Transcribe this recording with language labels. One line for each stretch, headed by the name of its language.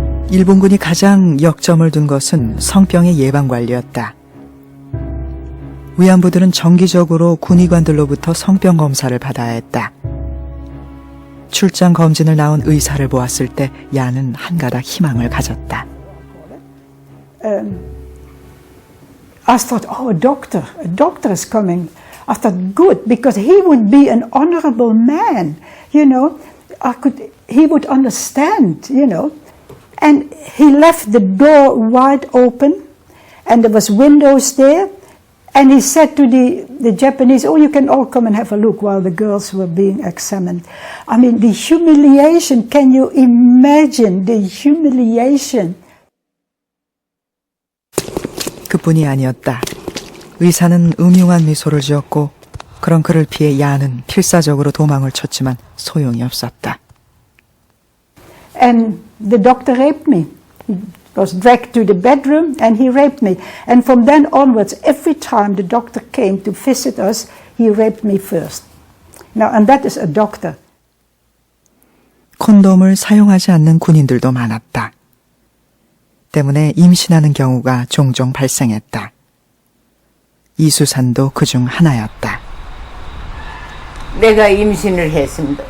Korean: 일본군이 가장 역점을 둔 것은 성병의 예방관리였다. 위안부들은 정기적으로 군의관들로부터 성병 검사를 받아야 했다. 출장 검진을 나온 의사를 보았을 때 야는 한가닥 희망을 가졌다.
English: I thought, oh, a doctor is coming. I thought, good, because he would be an honorable man, you know. He would understand, you know. And he left the door wide open, and there was windows there, and he said to the Japanese, oh, you can all come and have a look while the girls were being examined. I mean, the humiliation, can you imagine the humiliation?
Korean: 그뿐이 아니었다. 의사는 음흉한 미소를 지었고 그런 그를 피해 야는 필사적으로 도망을 쳤지만 소용이 없었다.
English: And the doctor raped me. He was dragged to the bedroom and he raped me. And from then onwards, every time the doctor came to visit us, he raped me first. Now, and that is a doctor.
Korean: 콘돔을 사용하지 않는 군인들도 많았다. 때문에 임신하는 경우가 종종 발생했다. 이수산도 그중 하나였다. 내가 임신을 했습니다.